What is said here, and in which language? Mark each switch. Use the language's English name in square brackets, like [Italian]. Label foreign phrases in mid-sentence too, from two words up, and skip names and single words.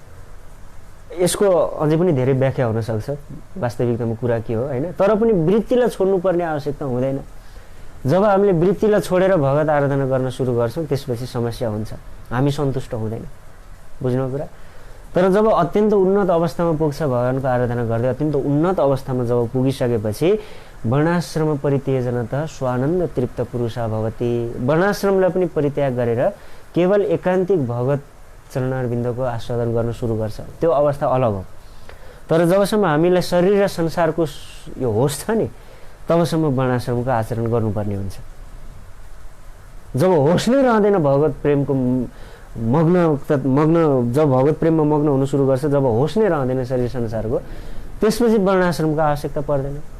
[Nepali] यसको अझै पनि धेरै व्याख्या हुनसक्छ, वास्तविकतामा कुरा के हो होइन, तर पनि वृत्तिलाई छोड्नुपर्ने आवश्यकता हुँदैन। जब हामीले वृत्तिलाई छोडेर भगवत आराधना गर्न सुरु गर्छौँ त्यसपछि समस्या हुन्छ, हामी सन्तुष्ट हुँदैन। बुझ्नु कुरा? तर जब अत्यन्त उन्नत अवस्थामा पुग्छ भगवानको आराधना गर्दै, अत्यन्त उन्नत अवस्थामा जब पुगिसकेपछि [Sanskrit] वर्णाश्रम परित्यजनतः स्वानन्द तृप्त पुरुषा भवति, [Nepali] वर्णाश्रमलाई पनि परित्याग गरेर केवल एकान्तिक भगवत चरणारविन्दको आस्वादन गर्न सुरु गर्छ, त्यो अवस्था अलग हो। तर जबसम्म हामीलाई शरीर र संसारको यो होस छ नि, तबसम्म वर्णाश्रमको आचरण गर्नुपर्ने हुन्छ। जब होस नै रहँदैन भगवत प्रेमको मग्न जब भगवत प्रेममा मग्न हुन सुरु गर्छ, जब होस नै रहँदैन शरीर संसारको, त्यसपछि वर्णाश्रमको आवश्यकता पर्दैन।